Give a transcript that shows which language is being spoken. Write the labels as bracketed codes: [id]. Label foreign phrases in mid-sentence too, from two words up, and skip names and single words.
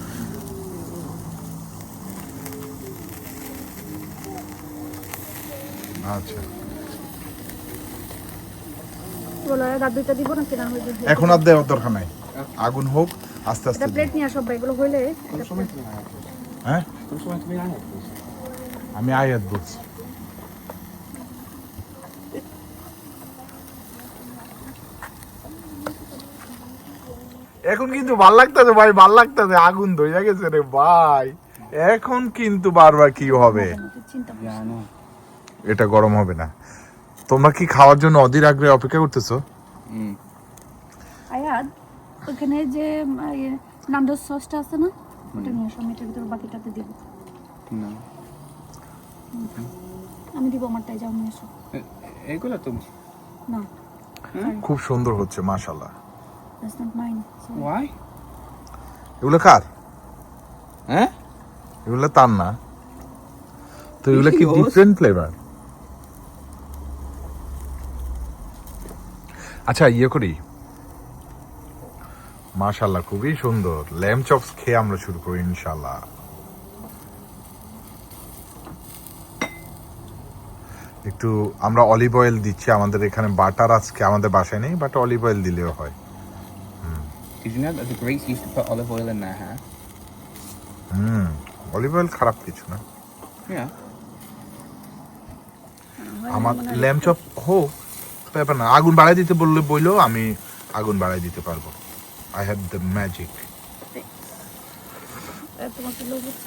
[bn] আচ্ছা, বলো রাত দুইটা দিব না কিনা হয়ে যাবে। এখন আর দেওয়ার দরকার নাই, আগুন হোক আস্তে আস্তে এটা প্লেট নিয়ে আসো ভাই, এগুলো হইলে হ্যাঁ [de] Komm schon mal zu mir rein. [bn] আমি আয়াত বলছি। এখন কিন্তু ভাল লাগতেছে ভাই, ভাল লাগতেছে, আগুন ধরে গেছে রে ভাই। এখন কিন্তু বারবার কি হবে, চিন্তা [de] Ja, no. [bn] এটা গরম হবে না। তোমরা কি খাওয়ার জন্য অধীর আগ্রহে অপেক্ষা করতেছো? Mm. আয়াদ ওখানে যে নান্ডোর সসটা আছে না, ওটা নিয়ে আসো, আমি এটার ভিতরে বাকিটাতে দিব। [en] No. [bn] আমি দিব আমারটাই, যাও নিয়ে আসো। এগুলো তুমি না, খুব সুন্দর হচ্ছে মাশাআল্লাহ। [en] That's not mine. Why? [bn] এগুলো কার? হ্যাঁ? এগুলো তার না তো, এগুলো কি [en] Yours? Different flavor? [bn] আচ্ছা ইয়ে করি, মাশাআল্লাহ খুবই সুন্দর। [en] lamb chops [bn] খেয়ে আমরা শুরু করি ইনশাআল্লাহ। একটু আমরা [en] olive oil [bn] দিচ্ছি, আমাদের এখানে বাটার আজকে আমাদের বাসায় নেই, [en] but olive oil [bn] দিলেও হয়। [en] Did you know that the Greeks used to put olive oil in their hair? olive oil [bn] খারাপ কিছু না। [en] Yeah. [bn] আমার [en] lamb chop [bn] হোক ব্যাপার না, আগুন বাড়াই দিতে বললে বইলেও আমি আগুন বাড়াই দিতে পারবো। [en] I have the magic. [bn] তোমার কি লোভ হচ্ছে?